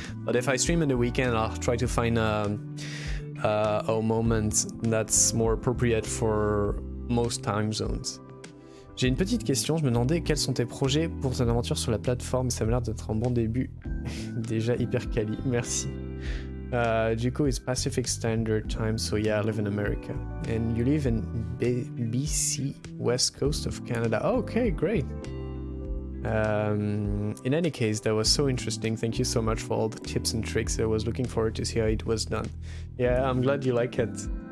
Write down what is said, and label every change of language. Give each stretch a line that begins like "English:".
English: But if I stream in the weekend, I'll try to find a moment that's more appropriate for most time zones.
French: J'ai une petite question, je me demandais quels sont tes projets pour ton aventure sur la plateforme. Ça m'a l'air d'être un bon début. Déjà hyper quali, merci.
English: Duco is Pacific Standard Time, so yeah, I live in America. And you live in BC, West Coast of Canada. Okay, great. In any case, that was so interesting. Thank you so much for all the tips and tricks. I was looking forward to see how it was done. Yeah, I'm glad you like it.